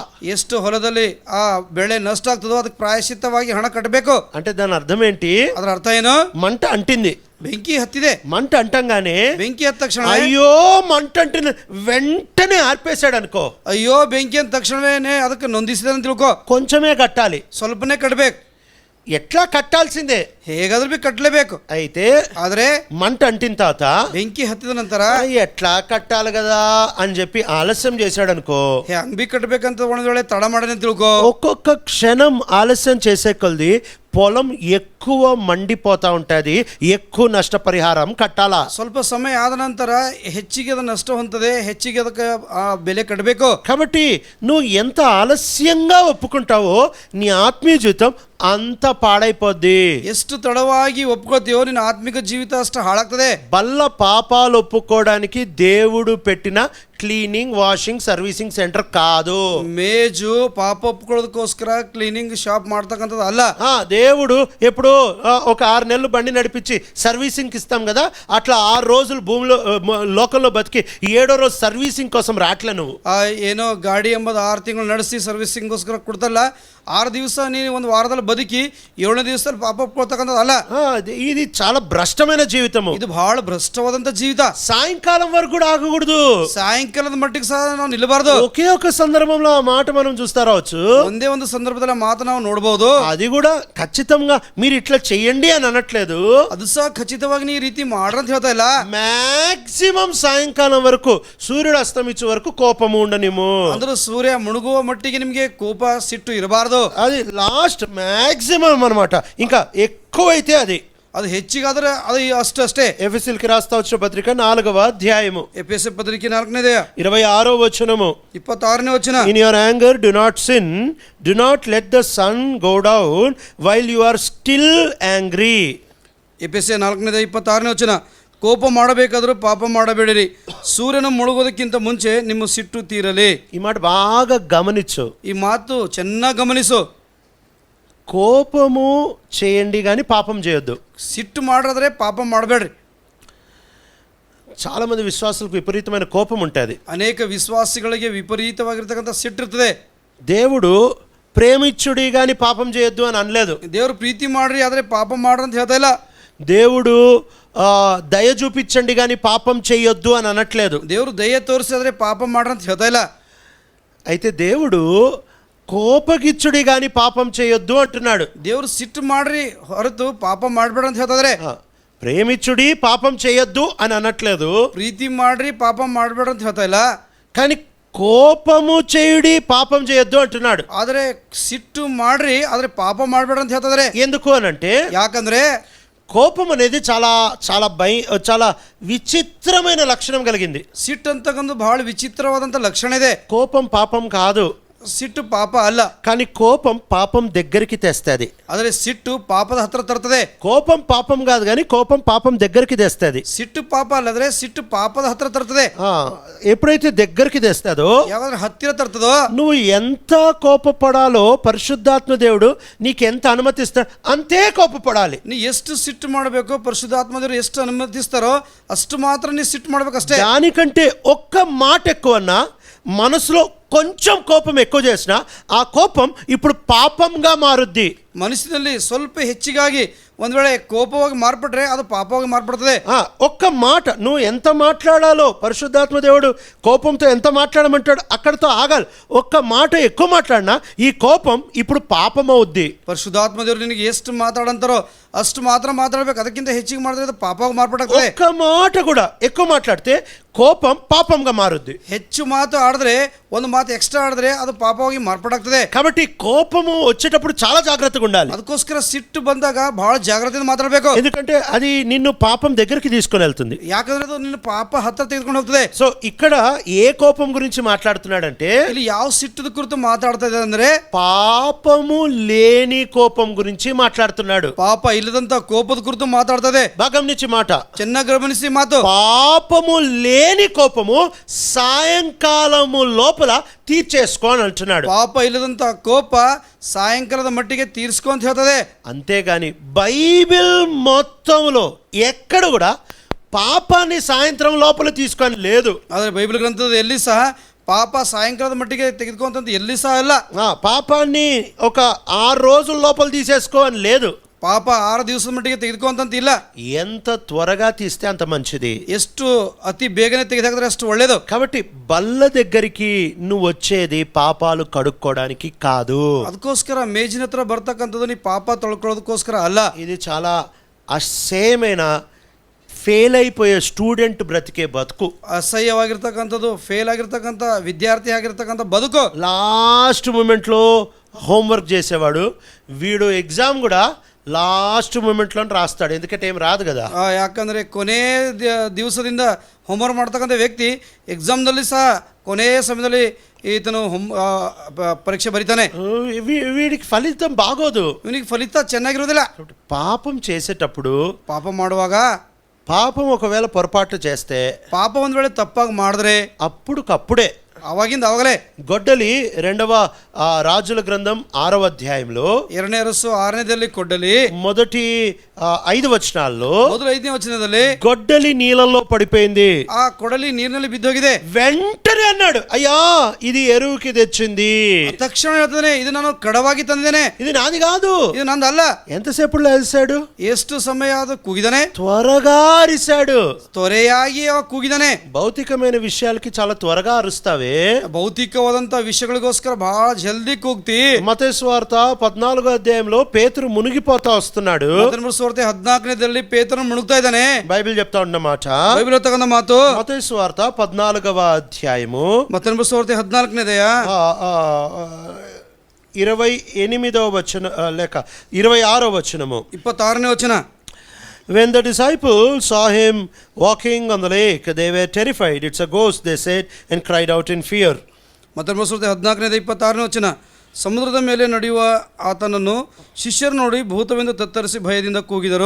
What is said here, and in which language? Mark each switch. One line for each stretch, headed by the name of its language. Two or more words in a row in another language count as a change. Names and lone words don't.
Kannada: ಎಷ್ಟು ಹೊಲದಲ್ಲಿ ಆ ಬೆಳೆ ನಷ್ಟ ಆಗ್ತದೋ ಅದಕ್ಕೆ ಪ್ರಾಯಶ್ಚಿತ್ತವಾಗಿ ಹಣ ಕಟ್ಟಬೇಕು.
Telugu: అంటే దాని అర్థం ఏంటి?
Kannada: ಅದರ ಅರ್ಥ ಏನು?
Telugu: మంట అంటింది,
Kannada: ಬೆಂಕಿ ಹತ್ತಿದೆ,
Telugu: మంట అంటంగానే
Kannada: ಬೆಂಕಿ ಹತ್ತ ತಕ್ಷಣ
Telugu: అయ్యో మంట అంటిన వెంటనే ఆర్పేశాడు అనుకో,
Kannada: ಅಯ್ಯೋ ಬೆಂಕಿ ಅಂದ ತಕ್ಷಣವೇ ಅದಕ್ಕೆ ನೊಂದಿಸಿದೆ ಅಂತ ತಿಳ್ಕೊ,
Telugu: కొంచెమే కట్టాలి.
Kannada: ಸ್ವಲ್ಪನೇ ಕಟ್ಟಬೇಕು.
Telugu: ఎట్లా కట్టాల్సిందే,
Kannada: ಹೇಗಾದ್ರೂ ಬಿ ಕಟ್ಟಲೇಬೇಕು.
Telugu: అయితే
Kannada: ಆದ್ರೆ
Telugu: మంట అంటిన తర్వాత
Kannada: ಬೆಂಕಿ ಹತ್ತಿದ ನಂತರ
Telugu: ఎట్లా కట్టాలి కదా అని చెప్పి ఆలస్యం చేశాడు అనుకో,
Kannada: ಹಂಗ್ ಬಿ ಕಟ್ಟಬೇಕಂತ ಒಂದ್ ವೇಳೆ ತಡ ಮಾಡನೆ ತಿಳ್ಕೊ,
Telugu: ఒక్కొక్క క్షణం ఆలస్యం చేసే కొలది పొలం ఎక్కువ మండిపోతా ఉంటుంది, ఎక్కువ నష్టపరిహారం కట్టాలా.
Kannada: ಸ್ವಲ್ಪ ಸಮಯ ಆದ ನಂತರ ಹೆಚ್ಚಿಗೆ ಅದ ನಷ್ಟ ಹೊಂದದೆ, ಹೆಚ್ಚಿಗೆ ಅದಕ್ಕೆ ಆ ಬೆಲೆ ಕಟ್ಟಬೇಕು.
Telugu: కాబట్టి నువ్వు ఎంత ఆలస్యంగా ఒప్పుకుంటావో నీ ఆత్మీయ జీవితం అంత పాడైపోద్ది.
Kannada: ಎಷ್ಟು ತಡವಾಗಿ ಒಪ್ಕೋತೀವೋ ನಿನ್ನ ಆತ್ಮಿಕ ಜೀವಿತ ಅಷ್ಟು ಹಾಳಾಗ್ತದೆ.
Telugu: బల్ల పాపాలు ఒప్పుకోవడానికి దేవుడు పెట్టిన
English: cleaning washing servicing center
Telugu: కాదు.
Kannada: ಮೇಜು ಪಾಪ ಒಪ್ಕೊಳ್ಳೋದಕ್ಕೋಸ್ಕರ
English: cleaning shop
Kannada: ಮಾಡ್ತಕ್ಕಂಥದ್ದು ಅಲ್ಲ.
Telugu: దేవుడు ఎప్పుడు ఒక 6 నెలలు బండి నడిపించి సర్వీసింగ్ ఇస్తాం కదా, అట్లా 6 రోజులు భూమిలో లోకంలో బతికి 7వ రోజు సర్వీసింగ్ కోసం రాట్లే నువ్వు.
Kannada: ಏನೋ ಗಾಡಿ ಎಂಬುದು 6 ತಿಂಗಳು ನಡೆಸಿ ಸರ್ವಿಸಿಂಗ್ಗೋಸ್ಕರ ಕೊಡ್ತಲ್ಲ, 6 ದಿವಸ ನೀನು ಒಂದು ವಾರದಲ್ಲಿ ಬದುಕಿ 7ನೇ ದಿವಸದಲ್ಲಿ ಪಾಪ ಒಪ್ಕೊಳ್ತಕ್ಕಂಥದ್ದು ಅಲ್ಲ.
Telugu: ఇది చాలా భ్రష్టమైన జీవితము.
Kannada: ಇದು ಬಹಳ ಭ್ರಷ್ಟವಾದಂಥ ಜೀವಿತ.
Telugu: సాయంకాలం వరకు కూడా ఆగకూడదు,
Kannada: ಸಾಯಂಕಾಲದ ಮಟ್ಟಿಗೆ ಸಹ ನಾವು ನಿಲ್ಲಬಾರ್ದು.
Telugu: ఒకే ఒక సందర్భంలో ఆ మాట మనం చూస్తా రావచ్చు.
Kannada: ಒಂದೇ ಒಂದು ಸಂದರ್ಭದಲ್ಲಿ ಆ ಮಾತು ನಾವು ನೋಡಬಹುದು.
Telugu: అది కూడా ఖచ్చితంగా మీరు ఇట్లా చెయ్యండి అని అనట్లేదు,
Kannada: ಅದು ಸಹ ಖಚಿತವಾಗಿ ನೀ ಈ ರೀತಿ ಮಾಡ್ರ ಅಂತ ಹೇಳ್ತಾ ಇಲ್ಲ.
Telugu: మ్యాక్సిమం సాయంకాలం వరకు సూర్యుడు అస్తమించే వరకు కోపము ఉండనిము.
Kannada: ಅಂದ್ರೆ ಸೂರ್ಯ ಮುಳುಗುವ ಮಟ್ಟಿಗೆ ನಿಮಗೆ ಕೋಪ ಸಿಟ್ಟು ಇರಬಾರ್ದು.
Telugu: అది
English: last maximum
Telugu: అన్నమాట, ఇంకా ఎక్కువైతే అది
Kannada: ಅದು ಹೆಚ್ಚಿಗಾದ್ರೆ ಅದು ಅಷ್ಟೇ.
Telugu: ఎఫెసీయులకు రాస్తా వచ్చిన పత్రిక 4వ అధ్యాయము
Kannada: ಎಫೆಸ ಪತ್ರಿಕೆ 4ನೇ
Telugu: 26వ వచనము.
Kannada: 26ನೇ ವಚನ.
English: In your anger do not sin, do not let the sun go down while you are still angry.
Kannada: ಎಫೆಸ 4ನೇ 26ನೇ ವಚನ. ಕೋಪ ಮಾಡಬೇಕಾದರೂ ಪಾಪ ಮಾಡಬೇಡಿರಿ, ಸೂರ್ಯನ ಮುಳುಗೋದಕ್ಕಿಂತ ಮುಂಚೆ ನಿಮ್ಮ ಸಿಟ್ಟು ತೀರಲಿ.
Telugu: ఈ మాట బాగా గమనించు,
Kannada: ಈ ಮಾತು ಚೆನ್ನಾಗಿ ಗಮನಿಸು.
Telugu: కోపము చేయండి కానీ పాపం చేయొద్దు.
Kannada: ಸಿಟ್ಟು ಮಾಡಿದ್ರೆ ಪಾಪ ಮಾಡಬೇಡ್ರಿ.
Telugu: చాలా మంది విశ్వాసులకు విపరీతమైన కోపం ఉంటుంది.
Kannada: ಅನೇಕ ವಿಶ್ವಾಸಿಗಳಿಗೆ ವಿಪರೀತವಾಗಿರ್ತಕ್ಕಂಥ ಸಿಟ್ಟಿರ್ತದೆ.
Telugu: దేవుడు ప్రేమించుడి కానీ పాపం చేయొద్దు అని అనలేదు.
Kannada: ದೇವರು ಪ್ರೀತಿ ಮಾಡ್ರಿ ಆದರೆ ಪಾಪ ಮಾಡ್ರಿ ಅಂತ ಹೇಳ್ತಾ ಇಲ್ಲ.
Telugu: దేవుడు దయ చూపించండి కానీ పాపం చేయొద్దు అని అనట్లేదు.
Kannada: ದೇವರು ದಯೆ ತೋರಿಸಿದ್ರೆ ಪಾಪ ಮಾಡ್ರಿ ಅಂತ ಹೇಳ್ತಾ ಇಲ್ಲ.
Telugu: అయితే దేవుడు కోపగిచ్చుడి కానీ పాపం చేయొద్దు అంటున్నాడు.
Kannada: ದೇವರು ಸಿಟ್ಟು ಮಾಡ್ರಿ ಹೊರತು ಪಾಪ ಮಾಡಬೇಡ ಅಂತ ಹೇಳ್ತಾರೆ.
Telugu: ప్రేమించుడి పాపం చేయొద్దు అని అనట్లేదు.
Kannada: ಪ್ರೀತಿ ಮಾಡ್ರಿ ಪಾಪ ಮಾಡಬೇಡ ಅಂತ ಹೇಳ್ತಾ ಇಲ್ಲ.
Telugu: కానీ కోపము చేయుడి పాపం చేయొద్దు అంటున్నాడు.
Kannada: ಆದರೆ ಸಿಟ್ಟು ಮಾಡ್ರಿ ಆದರೆ ಪಾಪ ಮಾಡಬೇಡ ಅಂತ ಹೇಳ್ತಾರೆ.
Telugu: ఎందుకు అనంటే,
Kannada: ಯಾಕಂದ್ರೆ
Telugu: కోపం అనేది చాలా చాలా విచిత్రమైన లక్షణం కలిగింది.
Kannada: ಸಿಟ್ಟು ಅಂತಕ್ಕಂಥ ಬಹಳ ವಿಚಿತ್ರವಾದಂಥ ಲಕ್ಷಣ ಇದೆ.
Telugu: కోపం పాపం కాదు,
Kannada: ಸಿಟ್ಟು ಪಾಪ ಅಲ್ಲ.
Telugu: కానీ కోపం పాపం దగ్గరికి తెస్తుంది.
Kannada: ಆದರೆ ಸಿಟ್ಟು ಪಾಪದ ಹತ್ರ ತರ್ತದೆ.
Telugu: కోపం పాపం కాదు కానీ కోపం పాపం దగ్గరికి తెస్తుంది.
Kannada: ಸಿಟ್ಟು ಪಾಪ ಅಲ್ಲದ್ರೆ ಸಿಟ್ಟು ಪಾಪದ ಹತ್ರ ತರ್ತದೆ.
Telugu: ఎప్పుడైతే దగ్గరికి తెస్తుందో,
Kannada: ಯಾವಾದ್ರೆ ಹತ್ತಿರ ತರ್ತದೋ,
Telugu: నువ్వు ఎంత కోపపడాలో పరిశుద్ధాత్మ దేవుడు నీకెంత అనుమతిస్తాడు అంతే కోపపడాలి.
Kannada: ನೀ ಎಷ್ಟು ಸಿಟ್ಟು ಮಾಡಬೇಕು ಪರಿಶುದ್ಧಾತ್ಮದೇವರು ಎಷ್ಟು ಅನುಮತಿಸ್ತಾರೋ ಅಷ್ಟು ಮಾತ್ರ ನೀ ಸಿಟ್ಟು ಮಾಡ್ಬೇಕಷ್ಟೇ.
Telugu: దానికంటే ఒక్క మాట ఎక్కువన్నా మనసులో కొంచెం కోపం ఎక్కువ చేసినా ఆ కోపం ఇప్పుడు పాపంగా మారుద్ది.
Kannada: ಮನಸ್ಸಿನಲ್ಲಿ ಸ್ವಲ್ಪ ಹೆಚ್ಚಿಗಾಗಿ ಒಂದ್ ವೇಳೆ ಕೋಪವಾಗಿ ಮಾರ್ಪಟ್ರೆ ಅದು ಪಾಪವಾಗಿ ಮಾರ್ಪಡ್ತದೆ.
Telugu: ఒక్క మాట నువ్వు ఎంత మాట్లాడాలో పరిశుద్ధాత్మ దేవుడు కోపంతో ఎంత మాట్లాడమంటాడు అక్కడితో ఆగాలి. ఒక్క మాట ఎక్కువ మాట్లాడినా ఈ కోపం ఇప్పుడు పాపం అవుద్ది.
Kannada: ಪರಿಶುದ್ಧಾತ್ಮ ದೇವರು ನಿನಗೆ ಎಷ್ಟು ಮಾತಾಡಂತಾರೋ ಅಷ್ಟು ಮಾತ್ರ ಮಾತಾಡ್ಬೇಕು, ಅದಕ್ಕಿಂತ ಹೆಚ್ಚಿಗೆ ಮಾಡಿದ್ರೆ ಅದು ಪಾಪವಾಗಿ ಮಾರ್ಪಟ್ಟಾಗ್ತದೆ.
Telugu: ఒక్క మాట కూడా ఎక్కువ మాట్లాడితే కోపం పాపంగా మారుద్ది.
Kannada: ಹೆಚ್ಚು ಮಾತು ಆಡಿದ್ರೆ, ಒಂದು ಮಾತು ಎಕ್ಸ್ಟ್ರಾ ಆಡಿದ್ರೆ ಅದು ಪಾಪವಾಗಿ ಮಾರ್ಪಟ್ಟಾಗ್ತದೆ.
Telugu: కాబట్టి కోపము వచ్చేటప్పుడు చాలా జాగ్రత్తగా ఉండాలి.
Kannada: ಅದಕ್ಕೋಸ್ಕರ ಸಿಟ್ಟು ಬಂದಾಗ ಬಹಳ ಜಾಗ್ರತೆಯಿಂದ ಮಾತಾಡಬೇಕು.
Telugu: ఎందుకంటే అది నిన్ను పాపం దగ్గరికి తీసుకొని వెళ్తుంది.
Kannada: ಯಾಕಂದ್ರೆ ಅದು ನಿನ್ನ ಪಾಪ ಹತ್ರ ತೆಗೆದುಕೊಂಡು ಹೋಗ್ತದೆ.
Telugu: సో ఇక్కడ ఏ కోపం గురించి మాట్లాడుతున్నాడంటే
Kannada: ಇಲ್ಲಿ ಯಾವ ಸಿಟ್ಟದ ಕುರಿತು ಮಾತಾಡ್ತಾ ಇದೆ ಅಂದ್ರೆ
Telugu: పాపము లేని కోపం గురించి మాట్లాడుతున్నాడు.
Kannada: ಪಾಪ ಇಲ್ಲದಂತ ಕೋಪದ ಕುರಿತು ಮಾತಾಡ್ತದೆ.
Telugu: బాగా గమనించి మాట.
Kannada: ಚೆನ್ನಾಗಿ ಗಮನಿಸಿ ಮಾತು.
Telugu: పాపము లేని కోపము సాయంకాలము లోపల తీర్చేసుకో అని అంటున్నాడు.
Kannada: ಪಾಪ ಇಲ್ಲದಂತ ಕೋಪ ಸಾಯಂಕಾಲದ ಮಟ್ಟಿಗೆ ತೀರ್ಸ್ಕೊ ಅಂತ ಹೇಳ್ತದೆ.
Telugu: అంతేగాని బైబిల్ మొత్తంలో ఎక్కడ కూడా పాపాన్ని సాయంత్రం లోపల తీసుకొని లేదు.
Kannada: ಆದರೆ ಬೈಬಲ್ ಗ್ರಂಥದ ಎಲ್ಲಿ ಸಹ ಪಾಪ ಸಾಯಂಕಾಲದ ಮಟ್ಟಿಗೆ ತೆಗೆದುಕೊಂತ ಎಲ್ಲಿ ಸಹ ಇಲ್ಲ.
Telugu: పాపాన్ని ఒక 6 రోజుల లోపల తీసేసుకో అని లేదు.
Kannada: ಪಾಪ 6 ದಿವಸದ ಮಟ್ಟಿಗೆ ತೆಗೆದುಕೊಂತ ಇಲ್ಲ.
Telugu: ఎంత త్వరగా తీస్తే అంత మంచిది.
Kannada: ಎಷ್ಟು ಅತಿ ಬೇಗನೆ ತೆಗೆದಾಕಿದ್ರೆ ಅಷ್ಟು ಒಳ್ಳೇದು.
Telugu: కాబట్టి బల్ల దగ్గరికి నువ్వు వచ్చేది పాపాలు కడుక్కోవడానికి కాదు.
Kannada: ಅದಕ್ಕೋಸ್ಕರ ಮೇಜಿನ ಹತ್ರ ಬರ್ತಕ್ಕಂಥದ್ದು ನೀ ಪಾಪ ತೊಳ್ಕೊಳ್ಳೋದಕ್ಕೋಸ್ಕರ ಅಲ್ಲ.
Telugu: ఇది చాలా అసహ్యమైన ఫెయిల్ అయిపోయే స్టూడెంట్ బ్రతికే బతుకు.
Kannada: ಅಸಹ್ಯವಾಗಿರ್ತಕ್ಕಂಥದ್ದು, ಫೇಲ್ ಆಗಿರ್ತಕ್ಕಂಥ ವಿದ್ಯಾರ್ಥಿ ಆಗಿರ್ತಕ್ಕಂಥ ಬದುಕು.
English: last momentlo
Telugu: హోంవర్క్ చేసేవాడు వీడు ఎగ్జామ్ కూడా
English: last momentlo
Telugu: రాస్తాడు. ఎందుకంటే ఏం రాదు కదా.
Kannada: ಯಾಕಂದರೆ ಕೊನೆ ದಿವಸದಿಂದ ಹೋಮ್ವರ್ಕ್ ಮಾಡ್ತಕ್ಕಂಥ ವ್ಯಕ್ತಿ ಎಕ್ಸಾಮ್ನಲ್ಲಿ ಸಹ ಕೊನೆಯ ಸಮಯದಲ್ಲಿ ಈತನು ಪರೀಕ್ಷೆ ಬರೀತಾನೆ.
Telugu: వీడికి ఫలితం బాగోదు.
Kannada: ಇವನಿಗೆ ಫಲಿತ ಚೆನ್ನಾಗಿರೋದಿಲ್ಲ.
Telugu: పాపం చేసేటప్పుడు
Kannada: ಪಾಪ ಮಾಡುವಾಗ,
Telugu: పాపం ఒకవేళ పొరపాటు చేస్తే,
Kannada: ಪಾಪ ಒಂದು ವೇಳೆ ತಪ್ಪಾಗಿ ಮಾಡಿದ್ರೆ
Telugu: అప్పుడుకప్పుడే
Kannada: ಅವಾಗಿಂದ ಅವಾಗಲೇ
Telugu: గొడ్డలి 2వ రాజుల గ్రంథం 6వ అధ్యాయంలో
Kannada: 2ನೇ ಅರಸು 6ನೇದಲ್ಲಿ ಕೊಡ್ಡಲಿ
Telugu: మొదటి 5 వచనాల్లో
Kannada: ಮೊದಲು 5ನೇ ವಚನದಲ್ಲಿ
Telugu: గొడ్డలి నీళ్ళల్లో పడిపోయింది.
Kannada: ಆ ಕೊಡಲಿ ನೀರಿನಲ್ಲಿ ಬಿದ್ದೋಗಿದೆ.
Telugu: వెంటనే అన్నాడు, అయ్యా ఇది ఎరువుకి తెచ్చింది.
Kannada: ತಕ್ಷಣ ಹೇಳ್ತಾನೆ, ಇದು ನಾನು ಕಡವಾಗಿ ತಂದಿದ್ದೇನೆ,
Telugu: ఇది నాది కాదు.
Kannada: ಇದು ನಂದಲ್ಲ.
Telugu: ఎంతసేపులో అరిశాడు?
Kannada: ಎಷ್ಟು ಸಮಯ ಅದು ಕೂಗಿದಾನೆ?
Telugu: త్వరగా అరిశాడు.
Kannada: ತ್ವರೆಯಾಗಿ ಅವ ಕೂಗಿದಾನೆ.
Telugu: భౌతికమైన విషయాలకి చాలా త్వరగా అరుస్తావే.
Kannada: ಭೌತಿಕವಾದಂತ ವಿಷಯಗಳಿಗೋಸ್ಕರ ಬಹಳ ಜಲ್ದಿ ಕೂಗ್ತಿ.
Telugu: మత్తయి సువార్త 14వ అధ్యాయంలో పేతురు మునిగిపోతా వస్తున్నాడు.
Kannada: 14ನೇದಲ್ಲಿ ಪೇತ್ರನು ಮುಳುಗ್ತಾ ಇದ್ದಾನೆ.
Telugu: బైబిల్ చెప్తా ఉన్నమాట.
Kannada: ಬೈಬಲ್ ತಗೊಂಡ ಮಾತು
Telugu: మత్తయి సువార్త 14వ అధ్యాయము
Kannada: 14ನೇದೆಯ
Telugu: 28వ వచనం లేక 26వ వచనము
Kannada: 26ನೇ ವಚನ.
English: When the disciples saw him walking on the lake, they were terrified. It's a ghost, they said, and cried out in fear.
Kannada: 14ನೇ ವಚನ. ಸಮುದ್ರದ ಮೇಲೆ ನಡೆಯುವ ಆತನನ್ನು ಶಿಷ್ಯರು ನೋಡಿ ಭೂತವೆಂದು ತತ್ತರಿಸಿ ಭಯದಿಂದ ಕೂಗಿದರು.